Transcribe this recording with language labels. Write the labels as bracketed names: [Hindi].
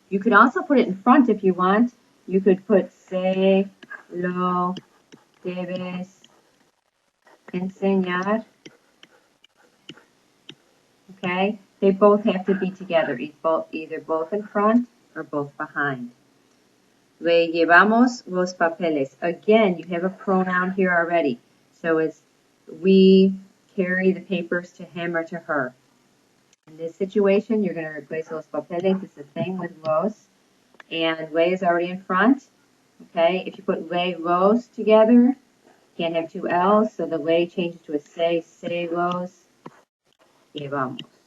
[English] You could also put it in front if you want. You could put [Spanish] se lo debes enseñar. [English] Okay? They both have to be together, either both in front or both behind. [Spanish] Le llevamos los papeles. [English] Again, you have a pronoun here already. So it's we carry the papers to him or to her. In this situation, you're going to replace [Spanish] los papeles. [English] It's the same with los. And le is already in front. Okay? If you put le, los together, can't have two L's, so the le changes to a [Spanish] se los llevamos.